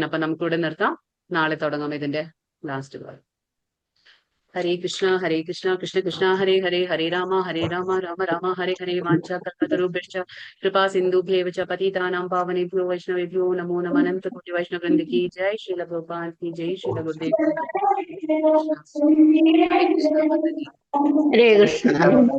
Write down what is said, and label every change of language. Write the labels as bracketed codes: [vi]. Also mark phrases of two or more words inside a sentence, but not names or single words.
[ml] അപ്പൊ നമുക്കിവിടെ നിർത്താം, നാളെ തുടങ്ങാം ഇതിന്റെ ലാസ്റ്റ് ഭാഗം. [sa] ഹരേ കൃഷ്ണ കൃഷ്ണ കൃഷ്ണ ഹരേ ഹരേ, ഹരേ രാമ രാമ രാമ ഹരേ ഹരേ. വാഞ്ചാകൽപതരുഭ്യശ്ച കൃപാ സിന്ധുഭ്യേവ ച പതിതാനാം പാവനേഭ്യോ വൈഷ്ണവേഭ്യോ നമോ നമഃ. അനന്ത കോടി വൈഷ്ണവ വൃന്ദ [hi] की जय, श्रील प्रभुपाद की जय, श्रील गुरुदेव की जय. [sa] हरे कृष्ण.